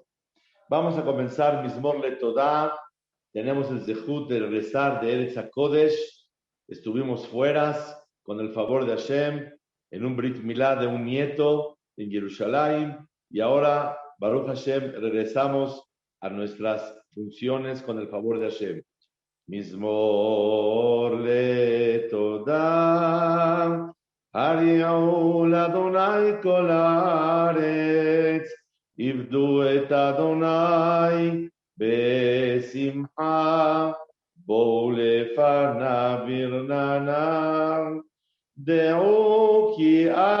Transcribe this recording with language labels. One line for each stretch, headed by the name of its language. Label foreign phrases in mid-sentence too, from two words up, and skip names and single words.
Spanish: Vamos a comenzar Mizmor Letodá. Tenemos el zehut de regresar de Eretz HaKodesh. Estuvimos fuera con el favor de Hashem en un
Hebrew: ברית מילה
Spanish: de un nieto en Jerusalén, y ahora,
Hebrew: ברוך השם,
Spanish: regresamos a nuestras funciones con el favor de Hashem.
Hebrew: מזמור לתודה, הריעו לה' כל הארץ, עבדו את ה' בשמחה, בואו לפניו ברננה, דעו כי